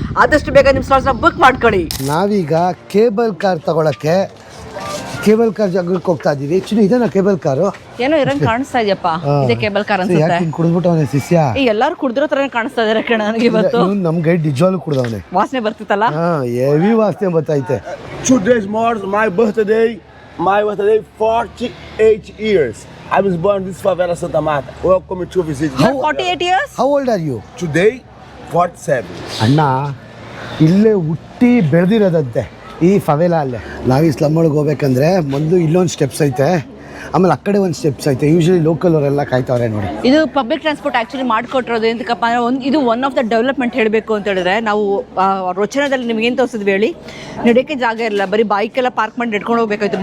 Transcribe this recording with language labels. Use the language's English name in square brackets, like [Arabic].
[Kannada] ಆದಷ್ಟು ಬೇಗ ನಿಮ್ಮ ಸ್ಲಾಟ್ಸ್ನ ಬುಕ್ ಮಾಡ್ಕೊಳ್ಳಿ. ನಾವೀಗ ಕೇಬಲ್ ಕಾರ್ ತಗೊಳಕ್ಕೆ ಕೇಬಲ್ ಕಾರ್ ಜಾಗಕ್ಕೆ ಹೋಗ್ತಾ ಇದೀವಿ. ಆಕ್ಚುಲಿ ಇದನ್ನ ಕೇಬಲ್ ಕಾರು ಏನೋ ಇರಂಗ್ ಕಾಣಿಸ್ತಾ ಇದೆಯಪ್ಪ. ಇದೇ ಕೇಬಲ್ ಕಾರ್ ಅನ್ಸುತ್ತೆ. ಯಾಕೆ ಕುಡಿದ್ಬಿಟ್ಟವನೆ ಶಿಷ್ಯ? ಎಲ್ಲರೂ ಕುಡಿದಿರೋ ತರ ಕಾಣಿಸ್ತಾ ಇದಾರೆ ಕಣ ನನಗೆ ಇವತ್ತು. ನಮ್ ಗೈಡ್ ನಿಜವಾಗ್ಲೂ ಕುಡಿದವನೆ. ವಾಸನೆ ಬರ್ತಿತ್ತಲ್ಲ? ಹೆವಿ ವಾಸನೆ ಬರ್ತಾಯಿತೆ. [English] Today's my birthday 48 years. I was born in this favela Santa Marta. Welcome to visit. 48 years? How old are you? Today 47. [Kannada] ಅಣ್ಣ ಇಲ್ಲೇ ಹುಟ್ಟಿ ಬೆಳೆದಿರೋದಂತೆ ಈ ಫವೆಲ ಅಲ್ಲೇ. ನಾವು ಈ ಸ್ಲಮ್ ಒಳಗೆ ಹೋಗ್ಬೇಕಂದ್ರೆ ಮೊದಲು ಇಲ್ಲೊಂದು ಸ್ಟೆಪ್ಸ್ ಐತೆ, ಆಮೇಲೆ ಆ ಕಡೆ ಒಂದು ಸ್ಟೆಪ್ಸ್ ಐತೆ. ಯೂಶಲಿ ಲೋಕಲ್ ಅವರೆಲ್ಲ ಕಾಯ್ತವ್ರೆ ನೋಡಿ. ಇದು ಪಬ್ಲಿಕ್ ಟ್ರಾನ್ಸ್ಪೋರ್ಟ್ ಆಕ್ಚುಲಿ ಮಾಡಿಕೊಟ್ಟಿರೋದು ಎಂತಕ್ಕಪ್ಪ ಅಂದ್ರೆ ಇದು [English] one of the development [Kannada] ಹೇಳಬೇಕು ಅಂತ ಹೇಳಿದ್ರೆ, ನಾವು ರಚನೆದಲ್ಲಿ ನಿಮ್ಗೆ ಏನು ತೋರಿಸಿದ್ವಿ ಹೇಳಿ, ನಡೆಯೋಕ್ಕೆ ಜಾಗ ಇರಲ್ಲ, ಬರೀ ಬೈಕೆಲ್ಲ ಪಾರ್ಕ್ ಮಾಡಿ ನಡ್ಕೊಂಡು ಹೋಗ್ಬೇಕಾಯ್ತು.